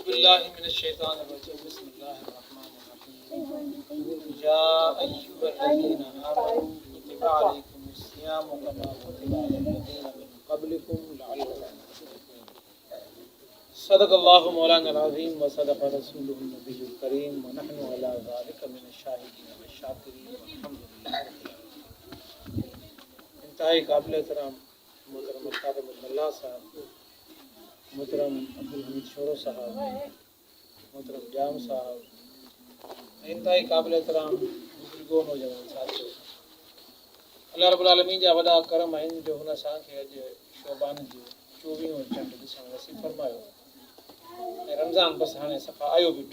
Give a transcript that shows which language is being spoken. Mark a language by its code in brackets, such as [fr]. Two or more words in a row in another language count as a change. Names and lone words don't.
[ar] بالله من الشيطان الرجيم بسم الله الرحمن الرحيم يا أيها الذين آمنوا كتب عليكم الصيام كما كتب على الذين من قبلكم لعلكم تتقون. صدق الله مولانا العظيم وصدق رسوله النبي الكريم ونحن على ذلك من الشاهدين والشاكرين والحمد لله رب العالمين. [ur] انتہائی قابل احترام محترم قادم ملا صاحب، محترم عبدالحمید شورو صاحب، محترم جام صاحب، انتہائی قابل احترام بزرگو نوجوان ساتھیو, [ar] الله رب العالمين [sd] जा वॾा करम आहिनि जो हुन असांखे अॼु शोबान जो 24 चंड ॾिसणु नसीब फरमायो ऐं रमज़ान बसि हाणे सफ़ा आयो बीठो।